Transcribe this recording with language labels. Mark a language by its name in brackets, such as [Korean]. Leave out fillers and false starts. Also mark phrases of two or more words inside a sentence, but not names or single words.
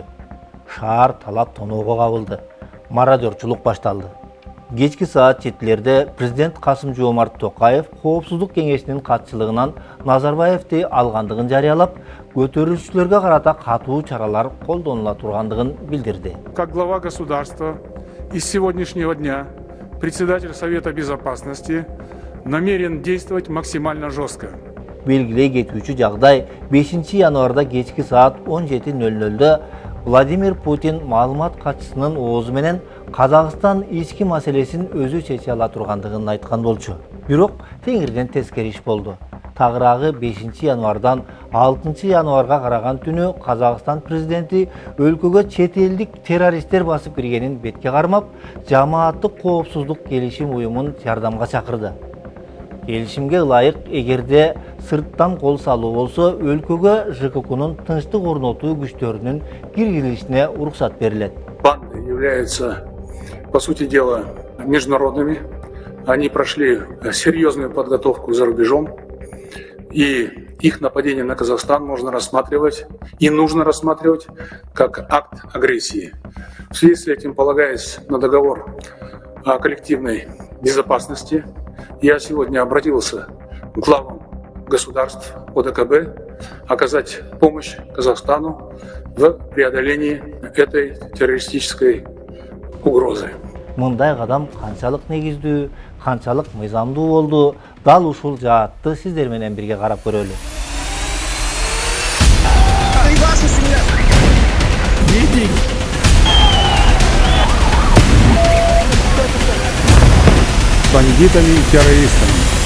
[Kyrgyz] Шаар талап тоноого кабылды. Мародерчулук башталды. Кечки саат 7-лерде президент Касым-Жомарт Токаев Коопсуздук кеңешинин катчылыгынан Назарбаевди алгандыгын жарыялап, көтөрүүчүлөргө карата катуу чаралар колдонула тургандыгын билдирди. [Russian] Как глава государства и с сегодняшнего дня председатель Совета Безопасности намерен действовать максимально жестко. [Kyrgyz] Белгилей кетүүчү жагдай 5 январда кечки саат 17:00-дө Владимир Путин маалымат катчысынын оозу менен Казакстан ички маселесин өзү чече ала тургандыгын айткан болчу. Бирок теңирден тескери иш болду. Тагыраагы 5 январдан 6 январга караган түнү Казакстан президенти өлкөгө чет элдик террористтер басып киргенин бетке кармап, жамааттык коопсуздук келишим уюмун жардамга чакырды. Келишимге ылайык, эгерде сырттан кол салуу болсо, өлкөгө ЖККнын тынчтык орнотуу күчтөрүнүн киргизилишине уруксат берилет. [Russian] Банды являются, по сути дела, международными. Они прошли серьезную подготовку за рубежом. И их нападение на Казахстан можно рассматривать и нужно рассматривать как акт агрессии. В связи с этим, полагаясь на договор о коллективной безопасности, я сегодня обратился к главам государств ОДКБ оказать помощь Казахстану в преодолении этой террористической угрозы. [Kyrgyz] Мындай кадам канчалык негиздүү, канчалык мыйзамдуу болду, дал ушул жаатты сиздер менен бирге карап көрөлү. [Russian] Бандитами и террористами.